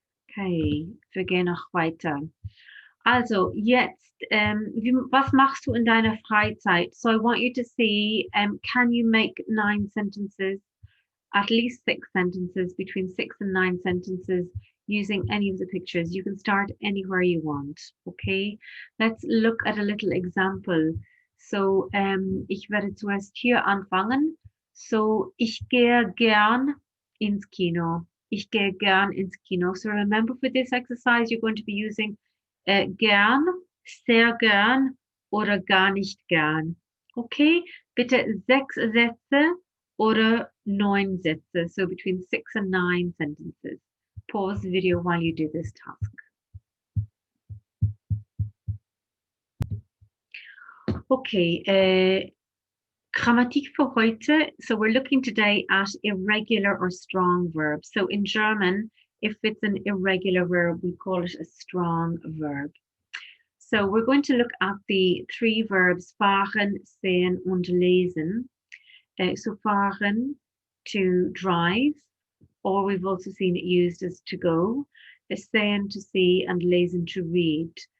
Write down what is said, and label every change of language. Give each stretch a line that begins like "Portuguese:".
German: Okay, wir gehen noch weiter. Also jetzt, was machst du in deiner Freizeit?
English: So I want you to see, can you make 9 sentences, at least 6 sentences, between 6 and 9 sentences using any of the pictures. You can start anywhere you want, okay? Let's look at a little example.
German: So, ich werde zuerst hier anfangen. So, ich gehe gern ins Kino. Ich gehe gern ins Kino.
English: So remember for this exercise, you're going to be using gern, sehr gern oder gar nicht gern. Okay?
German: Bitte 6 Sätze oder 9 Sätze.
English: So between 6 and 9 sentences. Pause the video while you do this task.
German: Okay, Grammatik für heute.
English: So we're looking today at irregular or strong verbs. So in German, if it's an irregular verb, we call it a strong verb. So we're going to look at the 3 verbs fahren, sehen und lesen. So fahren, to drive, or we've also seen it used as to go, sehen, to see, and lesen, to read.